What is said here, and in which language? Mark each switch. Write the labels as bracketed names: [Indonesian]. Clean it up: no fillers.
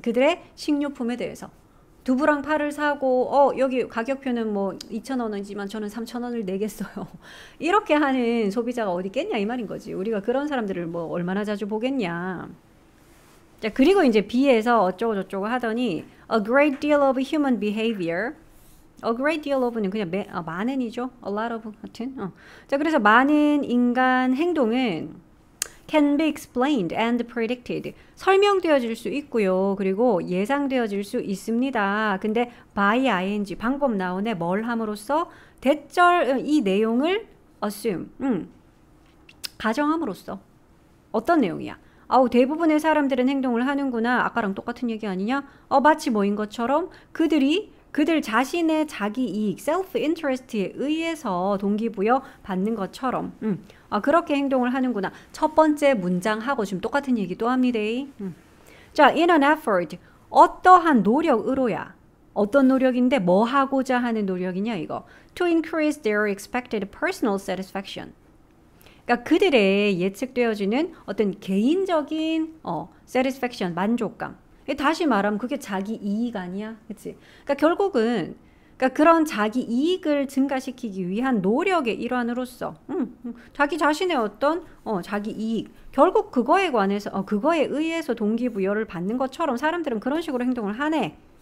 [Korean] 그들의 식료품에 대해서. 두부랑 파를 사고 여기 가격표는 뭐 2,000원이지만 저는 3,000원을 내겠어요. 이렇게 하는 소비자가 어디 있겠냐 이 말인 거지. 우리가 그런 사람들을 뭐 얼마나 자주 보겠냐. 자, 그리고 이제 B에서 어쩌고 저쩌고 하더니 [English] a great deal of human behavior. a great deal of는 [Korean] 그냥 많은이죠. [English] a lot of [Korean] 하여튼. 자, 그래서 많은 인간 행동은 [English] can be explained and predicted. [Korean] 설명되어질 수 있고요. 그리고 예상되어질 수 있습니다. 근데 by ing 방법 나오네. 뭘 함으로써? 대절 이 내용을 assume. 가정함으로써. 어떤 내용이야? 대부분의 사람들은 행동을 하는구나. 아까랑 똑같은 얘기 아니냐? 마치 뭐인 것처럼 그들 자신의 자기 이익, self-interest에 의해서 동기부여 받는 것처럼 그렇게 행동을 하는구나. 첫 번째 문장하고 지금 똑같은 얘기도 합니다. 자, [English] in an effort, [Korean] 어떠한 노력으로야. 어떤 노력인데 뭐 하고자 하는 노력이냐 이거. [English] To increase their expected personal satisfaction. [Korean] 그러니까 그들의 예측되어지는 어떤 개인적인 satisfaction, 만족감. 다시 말하면 그게 자기 이익 아니야? 그치? 그러니까 결국은 그런 자기 이익을 증가시키기 위한 노력의 일환으로서 자기 자신의 어떤 자기 이익 결국 그거에 관해서 그거에 의해서 동기부여를 받는 것처럼 사람들은 그런 식으로 행동을 하네.